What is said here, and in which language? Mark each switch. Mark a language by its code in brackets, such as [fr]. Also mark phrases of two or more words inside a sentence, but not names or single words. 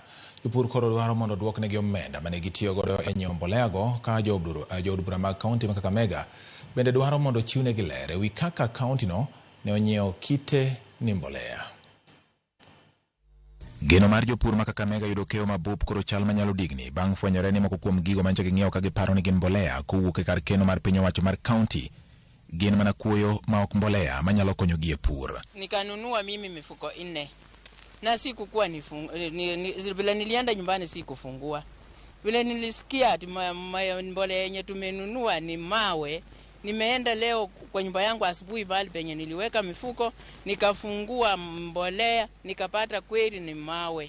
[luo] Jopur koro dwaro mondo duoknegi omenda mane gitiyo godo e nyiewo mbolea go, ka jood bura mag kaunti ma Kakamega bende dwaro mondo chiwnegi ler ewi kaka kaunti no ne onyiewo kite ni mbolea. Geno mar jopur ma Kakamega yudo keyo mabup koro chal manyalo digni bang' fwenyore ni moko kuom gigo manche ging'iewo ka giparo ni gin mbolea kowuok e kar keno mar piny owacho mar kaunti gin mana kuoyo ma ok mbolea manyalo konyogi e pur. [sw] Nikanunua mimi mifuko 4 na sikukuwa vile nilienda nyumbani sikufungua. Vile nilisikia ati mbolea yenye tumenunua ni mawe, nimeenda leo kwa nyumba yangu asubuhi bali penye niliweka mifuko, nikafungua mbolea, nikapata kweli ni mawe.